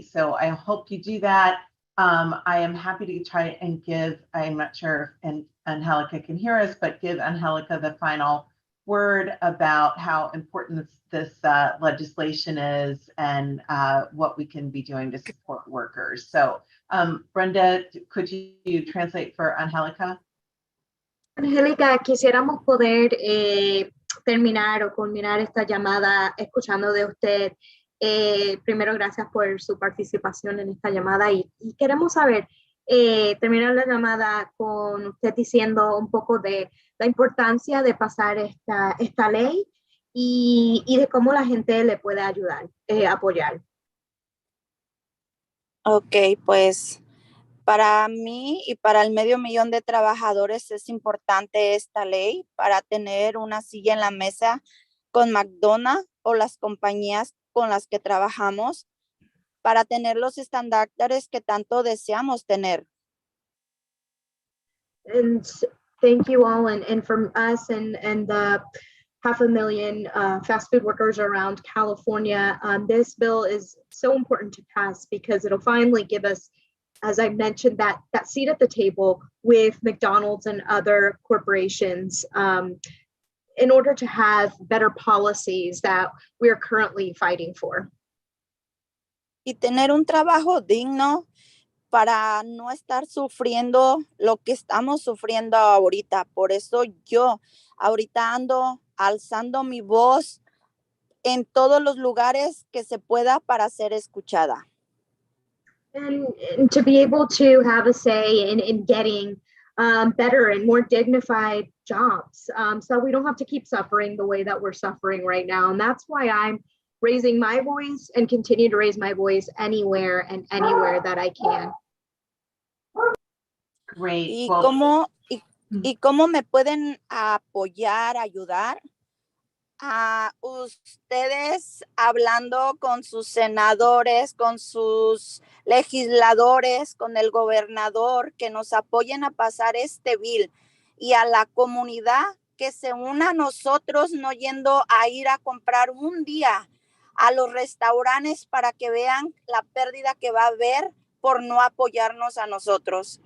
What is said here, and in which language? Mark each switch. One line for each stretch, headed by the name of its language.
English: So I hope you do that. I am happy to try and give, I'm not sure if Angelica can hear us, but give Angelica the final word about how important this legislation is and what we can be doing to support workers. So Brenda, could you translate for Angelica?
Spanish: Angélica, quisiéramos poder terminar o culminar esta llamada escuchando de usted. Primero, gracias por su participación en esta llamada y queremos saber, terminar la llamada con usted diciendo un poco de la importancia de pasar esta ley y de cómo la gente le puede ayudar, apoyar. Ok, pues para mí y para el 500,000 de trabajadores es importante esta ley para tener una silla en la mesa con McDonald o las compañías con las que trabajamos, para tener los estándares que tanto deseamos tener.
English: And thank you all, and from us and the 500,000 fast food workers around California, this bill is so important to pass because it'll finally give us, as I mentioned, that seat at the table with McDonald's and other corporations in order to have better policies that we are currently fighting for.
Spanish: Y tener un trabajo digno para no estar sufriendo lo que estamos sufriendo ahorita. Por eso yo ahorita ando alzando mi voz en todos los lugares que se pueda para ser escuchada.
English: And to be able to have a say in getting better and more dignified jobs, so we don't have to keep suffering the way that we're suffering right now. And that's why I'm raising my voice and continue to raise my voice anywhere and anywhere that I can. Great.
Spanish: ¿Y,
English: Well,
Spanish: cómo me pueden apoyar, ayudar? A ustedes hablando con sus senadores, con sus legisladores, con el gobernador, que nos apoyen a pasar este bill, y a la comunidad que se una a nosotros, no yendo a ir a comprar un día a los restaurantes para que vean la pérdida que va a haber por no apoyarnos a nosotros.